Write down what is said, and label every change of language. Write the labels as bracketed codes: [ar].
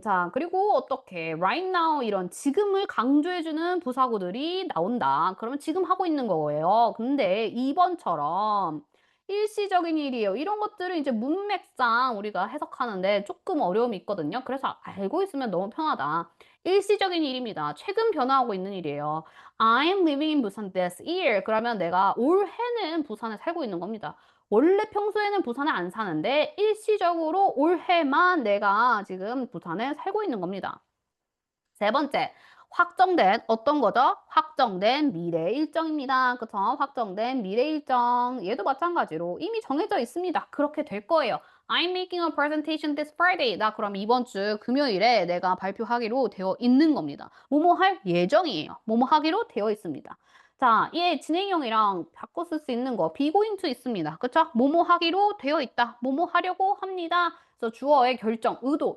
[ko] 자, 그리고 어떻게 right now 이런 지금을 강조해주는 부사구들이 나온다. 그러면 지금 하고 있는 거예요. 근데 2번처럼 일시적인 일이에요. 이런 것들은 이제 문맥상 우리가 해석하는데 조금 어려움이 있거든요. 그래서 알고 있으면 너무 편하다. 일시적인 일입니다. 최근 변화하고 있는 일이에요. [en] I'm living in Busan this year. [ko] 그러면 내가 올해는 부산에 살고 있는 겁니다. 원래 평소에는 부산에 안 사는데 일시적으로 올해만 내가 지금 부산에 살고 있는 겁니다. 세 번째, 확정된 어떤 거죠? 확정된 미래 일정입니다. 그쵸? 확정된 미래 일정. 얘도 마찬가지로 이미 정해져 있습니다. 그렇게 될 거예요. [en] I'm making a presentation this Friday. [ko] 나 그럼 이번 주 금요일에 내가 발표하기로 되어 있는 겁니다. 뭐뭐 할 예정이에요. 뭐뭐 하기로 되어 있습니다. 자, 얘 진행형이랑 바꿔 쓸 수 있는 거 be going to 있습니다. 그쵸? 뭐뭐 하기로 되어 있다. 뭐뭐 하려고 합니다. 그래서 주어의 결정, 의도.